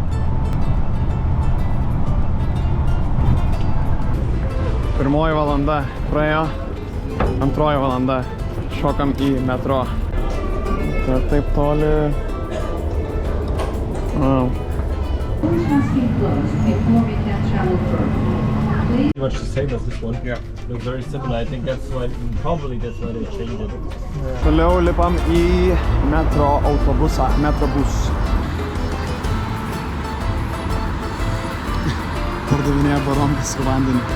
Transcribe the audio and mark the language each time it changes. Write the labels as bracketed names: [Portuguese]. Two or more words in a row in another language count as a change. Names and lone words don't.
[Lithuanian] Pirmoji valanda praėjo, antroji valanda šokam į metro. Tai taip toli. [English] Wow. Much the same as this one. Yeah. Looks very similar. I think that's why they changed it. [Lithuanian] Toliau lipam į metro autobusą, metrobus. Pardavinėja baronkas su vandeniu.